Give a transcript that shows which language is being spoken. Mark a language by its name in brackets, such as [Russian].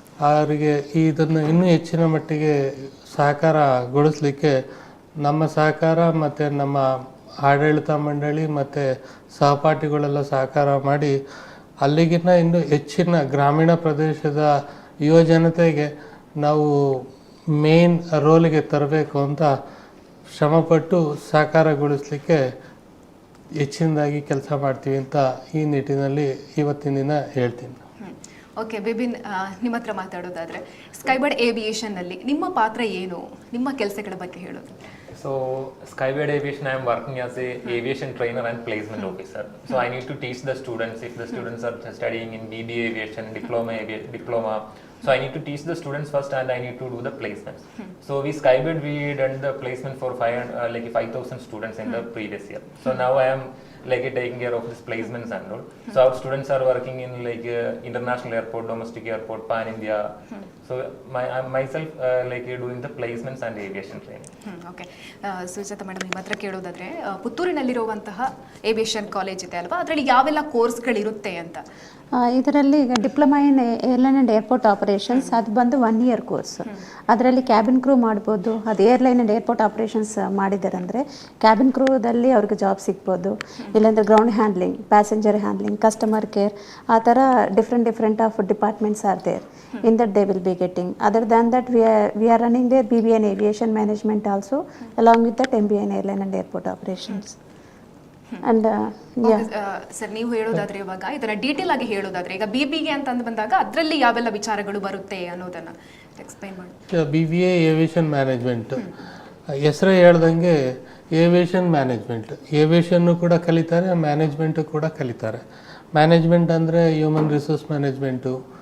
[Kannada] ಅವರಿಗೆ ಇದನ್ನು ಇನ್ನೂ ಹೆಚ್ಚಿನ ಮಟ್ಟಿಗೆ ಸಾಕಾರಗೊಳಿಸಲಿಕ್ಕೆ ನಮ್ಮ ಸಹಕಾರ ಮತ್ತು ನಮ್ಮ ಆಡಳಿತ ಮಂಡಳಿ ಮತ್ತು ಸಹಪಾಠಿಗಳೆಲ್ಲ ಸಹಕಾರ ಮಾಡಿ ಅಲ್ಲಿಗಿನ್ನ ಇನ್ನೂ ಹೆಚ್ಚಿನ ಗ್ರಾಮೀಣ ಪ್ರದೇಶದ ಯುವ ಜನತೆಗೆ ನಾವು ಮೇನ್ ರೋಲಿಗೆ ತರಬೇಕು ಅಂತ ಶ್ರಮಪಟ್ಟು ಸಾಕಾರಗೊಳಿಸಲಿಕ್ಕೆ ಹೆಚ್ಚಿನದಾಗಿ ಕೆಲಸ ಮಾಡ್ತೀವಿ ಅಂತ ಈ ನಿಟ್ಟಿನಲ್ಲಿ ಇವತ್ತಿನ ದಿನ ಹೇಳ್ತೀನಿ. ಓಕೆ, ಬಿಬಿನ್, ನಿಮ್ಮ ಹತ್ರ ಮಾತಾಡೋದಾದರೆ ಸ್ಕೈಬರ್ಡ್ ಏವಿಯೇಷನ್ನಲ್ಲಿ ನಿಮ್ಮ ಪಾತ್ರ ಏನು, ನಿಮ್ಮ ಕೆಲಸಗಳ ಬಗ್ಗೆ ಹೇಳೋದು. [English] So Skybird Aviation, I am working as a aviation trainer and placement officer. So I need to teach the students, if the students are studying in BBA aviation, diploma. So I need to teach the students first, and I need to do the placements. So we Skybird, we done the placement for 5,000 students in the previous year. So now I am taking care of these placements and all. So our students are working in international airport, domestic airport, pan India. So I'm myself doing the placements and aviation training. [Kannada] Okay, Sujata madam, ನಿಮ್ಮ ಹತ್ರ ಕೇಳೋದಾದ್ರೆ, ಪುತ್ತೂರಿನಲ್ಲಿರುವಂತಹ aviation college ಇದೆ ಅಲ್ವಾ, ಅದರಲ್ಲಿ ಯಾವೆಲ್ಲ ಕೋರ್ಸ್ಗಳಿರುತ್ತೆ ಅಂತ. ಇದರಲ್ಲಿ ಈಗ diploma in airline and airport operations ಅದು ಬಂದು 1 year ಕೋರ್ಸ್. ಅದರಲ್ಲಿ ಕ್ಯಾಬಿನ್ ಕ್ರೂ ಮಾಡ್ಬೋದು. ಅದು ಏರ್ಲೈನ್ ಆ್ಯಂಡ್ ಏರ್ಪೋರ್ಟ್ ಆಪರೇಷನ್ಸ್ ಮಾಡಿದ್ದಾರೆ ಅಂದರೆ ಕ್ಯಾಬಿನ್ ಕ್ರೂದಲ್ಲಿ ಅವ್ರಿಗೆ ಜಾಬ್ ಸಿಗ್ಬೋದು. ಇಲ್ಲಾಂದರೆ [English] ground handling, passenger handling, customer care, [Kannada] ಆ ಥರ [English] Different of departments are there. In that they will be getting. Other than that, we are running their BBA in aviation management also, along with that MBA in airline and airport operations. And [Kannada] sir, ನೀವು ಹೇಳೋದಾದ್ರೆ ಇವಾಗ ಇದನ್ನ detail ಆಗಿ ಹೇಳೋದಾದ್ರೆ, ಈಗ BBA ಅಂತ ಬಂದಾಗ ಅದರಲ್ಲಿ ಯಾವೆಲ್ಲ ವಿಚಾರಗಳು ಬರುತ್ತೆ ಅನ್ನೋದನ್ನ ಎಕ್ಸ್ಪ್ಲೈನ್ ಮಾಡಿ. BBA ಏವಿಯೇಷನ್ ಮ್ಯಾನೇಜ್ಮೆಂಟ್ ಹೆಸರೇ ಹೇಳ್ದಂಗೆ ಏವಿಯೇಷನ್ ಮ್ಯಾನೇಜ್ಮೆಂಟ್, ಏವಿಯೇಷನ್ನು ಕೂಡ ಕಲಿತಾರೆ, ಮ್ಯಾನೇಜ್ಮೆಂಟು ಕೂಡ ಕಲಿತಾರೆ. ಮ್ಯಾನೇಜ್ಮೆಂಟ್ ಅಂದರೆ ಹ್ಯೂಮನ್ ರಿಸೋರ್ಸ್ ಮ್ಯಾನೇಜ್ಮೆಂಟು,